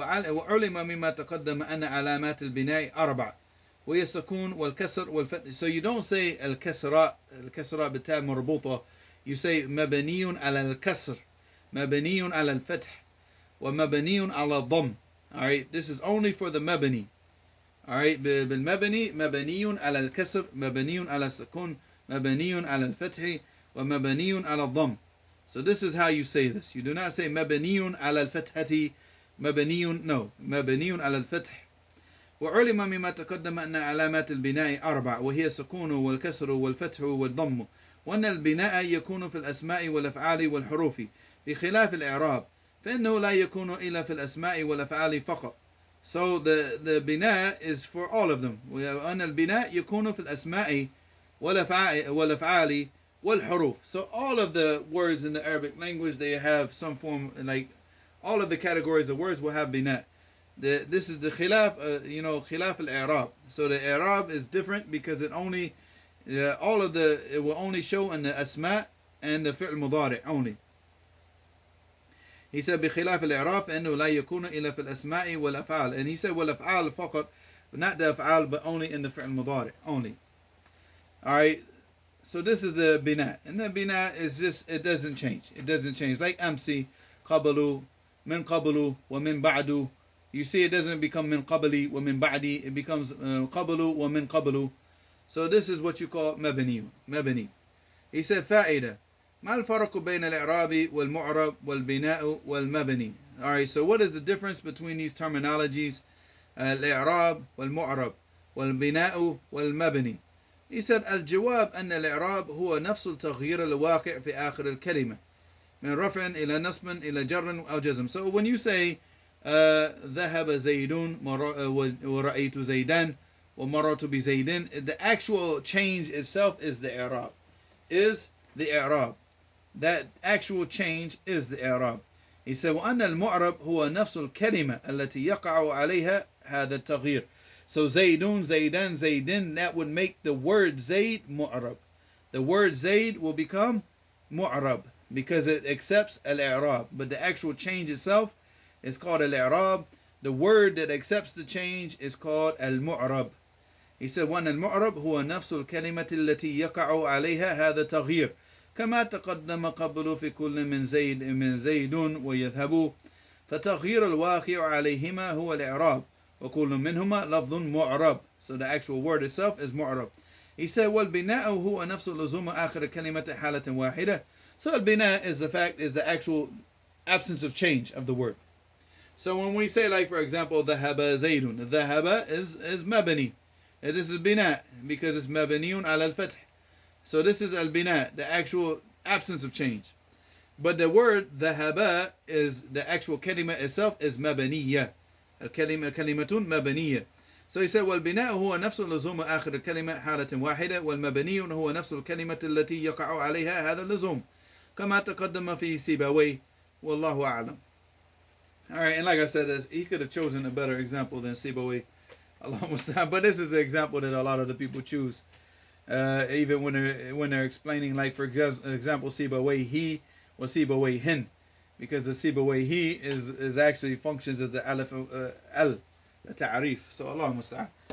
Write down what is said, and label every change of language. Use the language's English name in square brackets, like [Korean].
[Arabic] وعلم مما تقدم أن علامات البناء 4 وهي السكون والكسر والفتح. [English] So you don't say [Arabic] الكسرة بالتاء مربوطة. [English] You say [Arabic] مبني على الكسر, مبني على الفتح, ومبني على الضم. [English] Alright, this is only for the مبني. [Arabic] Alright, بالمبني مبني على الكسر, مبني على السكون, مبني على الفتح, ومبني على الضم. [English] So this is how you say this. You do not say [Arabic] مبني على الفتحة, مبني, no, مبني على الفتح. وعلم مما تقدم أن علامات البناء 4 وهي السكون والكسر والفتح والضم, وأن البناء يكون في الأسماء والأفعال والحروف بخلاف الإعراب فإنه لا يكون إلا في الأسماء والأفعال فقط. [English] So the بناء is for all of them. [Arabic] وأن البناء يكون في الأسماء والأفعال والحروف. [English] So all of the words in the Arabic language, they have some form, like all of the categories of words will have بناء. This is the khilaf, khilaf al-i'rab. So the i'rab is different because it only, it will only show in the asma and the fi'l mudari' only. He said [Arabic] بخلاف الإعراب فإنه لا يكون إلا في الأسماء والأفعال. [English] And he said [Arabic] والأفعال فقط, [English] not the أفعال, but only in the fi'l mudari' only. Alright, so this is the bina. And the bina is just, it doesn't change. It doesn't change. [Arabic] Like amsi, qabalu, min qabalu, wa min ba'du. [English] You see, it doesn't become min qabali wa min ba'di. It becomes qabalu wa min qabalu. So this is what you call mabni. He said فائدة. [Arabic] ما الفرق بين الإعراب والمعرب والبناء والمبني. [English] Alright, so what is the difference between these terminologies? [Arabic] الإعراب والمعرب والبناء والمبني. [English] He said [Arabic] الجواب أن الإعراب هو نفس التغيير الواقع في آخر الكلمة من رفع إلى نصب إلى جر أو جزم. [English] So when you say [Arabic] ذهب زيدون ورأيت زيدان ومررت بزيدين, [English] the actual change itself is the إعراب. That actual change is the إعراب. He said [Arabic] وأن المعرب هو نفس الكلمة التي يقع عليها هذا التغيير. [English] So [Arabic] زيدون زيدان زيدين, [English] that would make the word زيد معرب. The word زيد will become mu'rab because it accepts al-i'rab. But the actual change itself is called al-i'rab. The word that accepts the change is called al-mu'rab. He said, [Arabic] وأن المعرب هو نفس الكلمة التي يقع عليها هذا التغيير كما تقدم قبل في كل من زيد ويذهب فتغيير الواقع عليهما هو الإعراب وكل منهما لفظ معرب. [English] So the actual word itself is معرب. He said, [Arabic] والبناء هو نفس لزوم آخر كلمة حالة واحدة. [English] So البناء is the actual absence of change of the word. So when we say, like, for example, [Arabic] ذهب زيد, [English] ذهب is مبني. This is bina because it's mabniyun ala al-fath. So this is al-bina, the actual absence of change. But the word dhahaba is the actual kalima itself is mabniyya. [Arabic] Kalimatun mabniyya. [English] So he said, [Arabic] والبناء هو نفس اللزوم آخر الكلمة حالة واحدة والمبني هو نفس الكلمة التي يقع عليها هذا اللزوم كما تقدم في سيبويه والله أعلم. [English] Alright, and like I said, he could have chosen a better example than Sibawayh. But this is the example that a lot of the people choose, even when they're explaining, like, for example, Sibawayh he or Sibawayh hin, because the Sibawayh he is actually functions as the alif al, the ta'arif. So Allah musta'an.